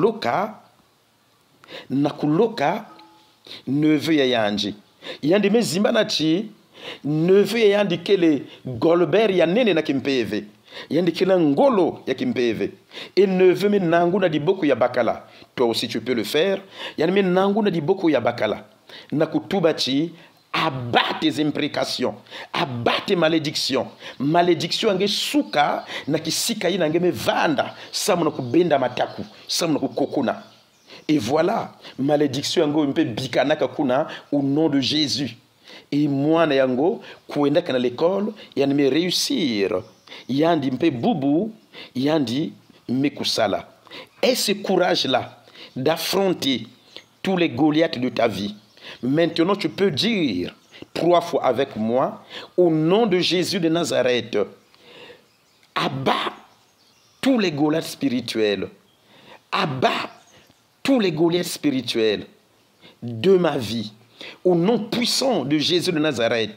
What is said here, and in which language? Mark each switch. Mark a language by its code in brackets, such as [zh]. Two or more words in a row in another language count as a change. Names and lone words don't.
[ktu] kuloka neveu ya yanji yandi mezimba na chi neveu ya yandi kele Golbert ya nene na kimpeve yandi kila ngolo ya kimpeve [fr] et neveu [ktu] me nanguna di boku ya bakala. [fr] Toi aussi tu peux le faire. [ktu] Yandi me nanguna di boku ya bakala na kutuba chi [fr] abat tes imprécations, abat tes malédictions. [ktu] Malédiction ange suka na kisika ina ange me vanda samu na kubenda mataku samu na kukokuna. [fr] Et voilà, [ktu] malédiction yango mpe bikanaka kuna [fr] au nom de Jésus. Et moi [ktu] na yango kuenda kana l'école yandi me réussir yandi mpe bubu yandi me kusala. [fr] Et ce courage là d'affronter tous les Goliaths de ta vie. Maintenant tu peux dire 3 fois avec moi au nom de Jésus de Nazareth, abat tous les Goliaths spirituels, abat tous les Goliaths spirituels de ma vie au nom puissant de Jésus de Nazareth.